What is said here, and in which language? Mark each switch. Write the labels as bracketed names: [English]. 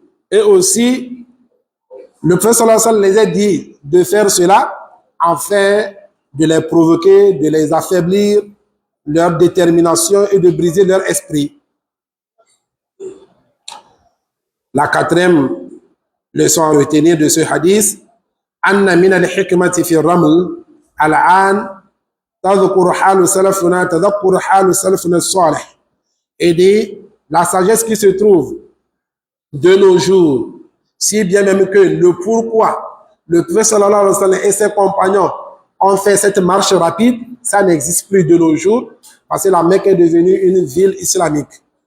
[French] Et aussi, le prophète sallallahu alayhi wa sallam les a dit de faire cela afin de les provoquer, de les affaiblir, leur détermination et de briser leur esprit. La 4e leçon à retenir de ce hadith, [Arabic] أن من الحكمة في الرمل الآن تذكر حال سلفنا تذكر حال سلفنا الصالح. [French] Et dit, la sagesse qui se trouve de nos jours, si bien même que le pourquoi le prophète sallallahu alayhi wa sallam et ses compagnons ont fait cette marche rapide, ça n'existe plus de nos jours, parce que la Mecque est devenue une ville islamique.